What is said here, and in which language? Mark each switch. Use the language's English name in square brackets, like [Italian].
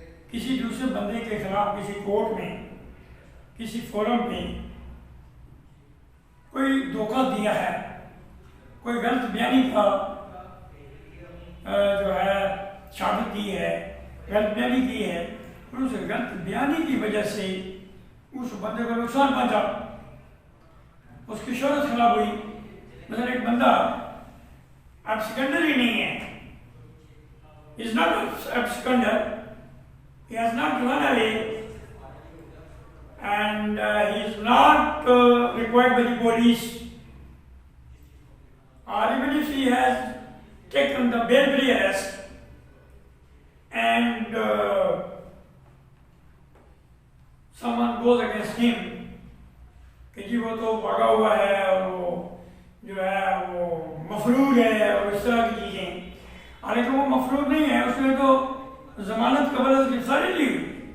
[Urdu] کسی دوسرے بندے کے خلاف کسی کورٹ میں، کسی فورم پہ کوئی دھوکہ دیا ہے، کوئی غلط بیانی کا جو ہے شہادت دی ہے، غلط بیانی کی ہے، اور اس غلط بیانی کی وجہ سے اس بندے کو نقصان پہنچا، اس کی شہرت خراب ہوئی۔ مثلا ایک بندہ absconder ہی نہیں ہے. [English] He is not an absconder. He has not run away, and he is not required by the police. Or even if he has taken the bail-free arrest and someone goes against him [Urdu] کہ جی وہ تو بھاگا ہوا ہے اور وہ جو ہے وہ مفرور ہے اور اس طرح کی چیزیں، حالانکہ وہ مفرور نہیں ہے، اس نے تو ضمانت قبل از گرفتاری لی ہوئی.